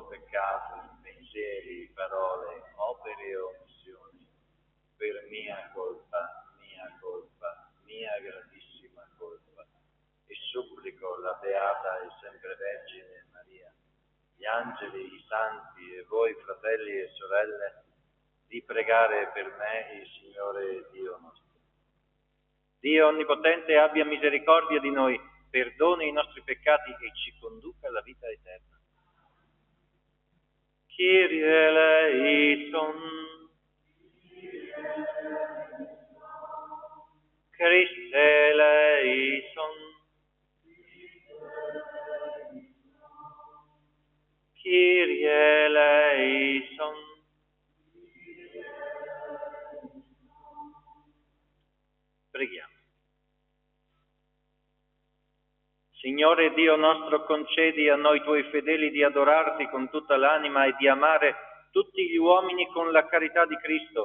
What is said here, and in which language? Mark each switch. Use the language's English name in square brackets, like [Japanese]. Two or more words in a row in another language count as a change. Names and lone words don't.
[Italian] peccato in pensieri, parole, opere e omissioni, per mia colpa, mia gravissima colpa, e supplico la Beata e sempre Vergine Maria, gli angeli, i santi e voi fratelli e sorelle, di pregare per me il Signore Dio nostro. Dio Onnipotente abbia misericordia di noi, perdoni i nostri peccati e ci conduca alla vita eterna. [Greek] Κύριε ελέησον, Χριστέ ελέησον, Κύριε ελέησον. [Italian] Preghiamo. Signore Dio nostro, concedi a noi tuoi fedeli di adorarti con tutta l'anima e di amare tutti gli uomini con la carità di Cristo.